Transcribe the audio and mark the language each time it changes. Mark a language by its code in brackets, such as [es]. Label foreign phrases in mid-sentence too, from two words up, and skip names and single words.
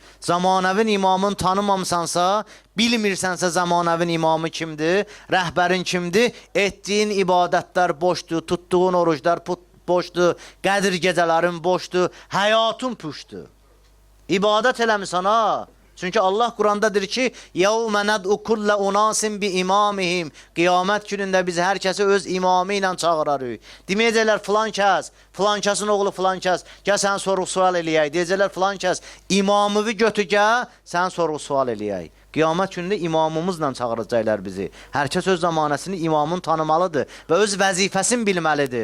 [az] Zamanəvin imamını tanımamsansa, bilmirsənsə zamanəvin imamı kimdir, rəhbərin kimdir, etdiyin ibadətlər boşdur, tutduğun oruclar boşdur, qədir gecələrin boşdur, həyatın puşdur. İbadət eləmisən ha. Çünki Allah Quranda deyir ki, [ar] يَوْمَ نَدْعُ كُلَّ أُنَاسٍ بِإِمَامِهِمْ [az] Qiyamət günündə biz hər kəsi öz imamı ilə çağırarıq. Deməyəcəklər filan kəsin oğlu filan kəs, gəl sən sorğu-sual eləyək. Deyəcəklər filan kəs, imamını götür gəl, sən sorğu-sual eləyək. Qiyamət günündə imamımızla çağıracaqlar bizi. Hər kəs öz zamanəsini imamın tanımalıdır və öz vəzifəsini bilməlidir.